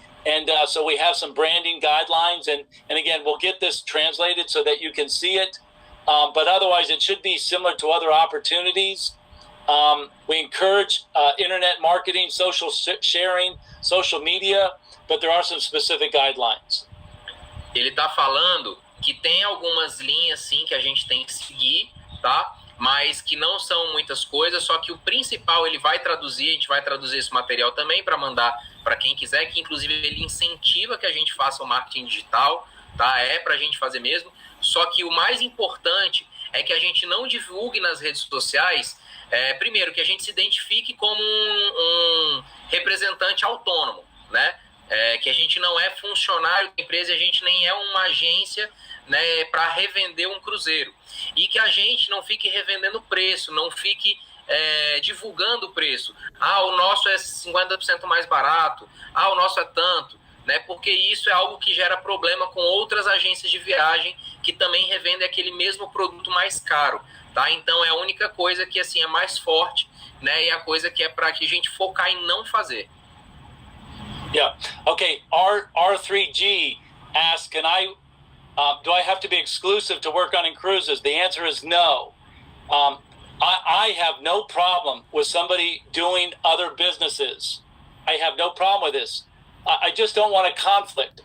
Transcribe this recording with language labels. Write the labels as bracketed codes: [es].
[en] And so we have some branding guidelines. And again, we'll get this translated so that you can see it. But otherwise, it should be similar to other opportunities. We encourage internet marketing, social sharing, social media, but there are some specific guidelines. [pt] Ele está falando que tem algumas linhas, sim, que a gente tem que seguir, tá? Mas que não são muitas coisas, só que o principal ele vai traduzir, a gente vai traduzir esse material também para mandar para quem quiser, que inclusive ele incentiva que a gente faça o marketing digital, tá? É para a gente fazer mesmo, só que o mais importante é que a gente não divulgue nas redes sociais, primeiro, que a gente se identifique como um representante autônomo, né? Que a gente não é funcionário da empresa, a gente nem é uma agência, né, para revender um cruzeiro. E que a gente não fique revendendo preço, não fique divulgando o preço. O nosso é 50% mais barato, o nosso é tanto, né? Porque isso é algo que gera problema com outras agências de viagem que também revendem aquele mesmo produto mais caro, tá? Então é a única coisa que assim é mais forte, né? E a coisa que é para que a gente focar em não fazer. [en] Yeah. Okay. R3G asks, do I have to be exclusive to work on inCruises? The answer is no. I have no problem with somebody doing other businesses. I have no problem with this. I just don't want a conflict.